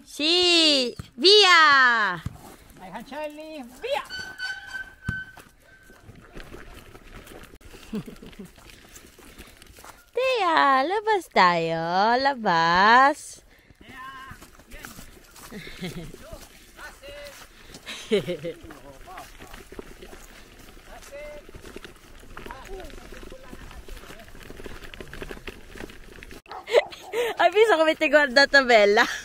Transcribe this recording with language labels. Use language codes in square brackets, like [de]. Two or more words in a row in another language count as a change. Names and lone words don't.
[it] Sì, via! Ai cancelli, via! [tl] Tia, labas tayo. Labas. [it] Hai visto come ti ho guardata bella?